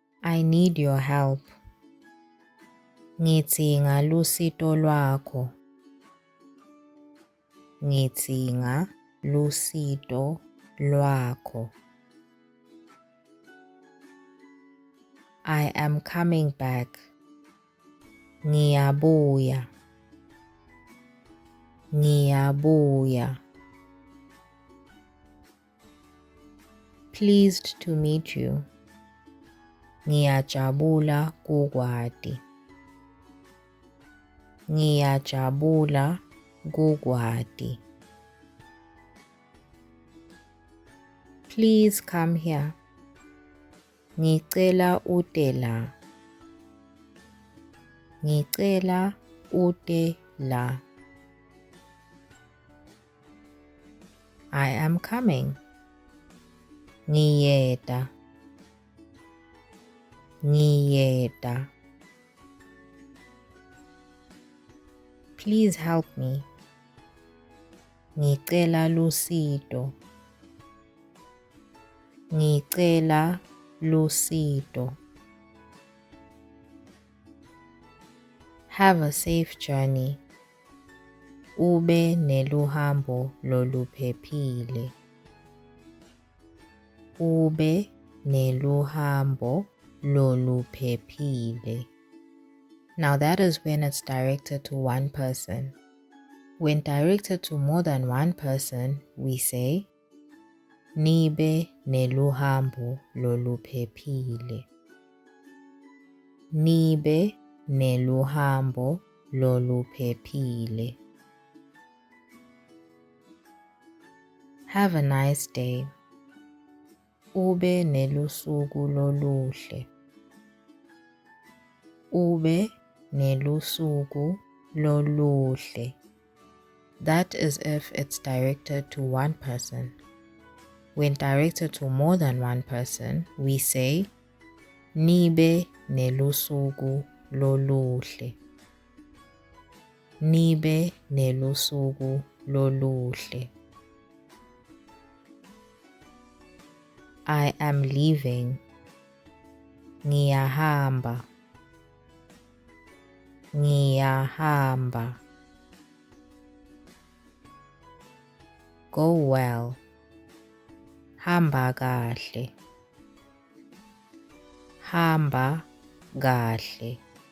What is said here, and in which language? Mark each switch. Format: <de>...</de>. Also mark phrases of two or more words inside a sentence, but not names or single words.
<en>I need your help.</en> <ss>Ngidzinga lusito lwakho. Ngidzinga lusito lwakho.</ss> <en>I am coming back.</en> <ss>Ngiyabuya. Ngiyabuya.</ss> <en>Pleased to meet you.</en> <ss>Ngiyajabula kukwati. Ngiyajabula kukwati.</ss> <en>Please come here.</en> <ss>Ngicela ute la. Ngicela ute la.</ss> <en>I am coming.</en> <ss>Ngiyeta. Ngiyeta.</ss> <en>Please help me.</en> <ss>Ngicela lusito. Ngicela lusito.</ss> <en>Have a safe journey.</en> <ss>Ube neluhambo loluphephile. Ube neluhambo loluphephile.</ss> <en>Now that is when it's directed to one person. When directed to more than one person, we say,</en> <ss>Nibe neluhambo loluphephile. Nibe neluhambo loluphephile.</ss> <en>Have a nice day.</en> <ss>Ube nelusuku loluhle. Ube nelusuku loluhle.</ss> <en>That is if it's directed to one person. When directed to more than one person, we say,</en> <ss>Nibe nelusuku loluhle. Nibe nelusuku loluhle.</ss> <en>I am leaving.</en> <ss>Ngiyahamba. Ngiyahamba.</ss> <en>Go well.</en> <ss>Hamba kahle. Hamba kahle.</ss>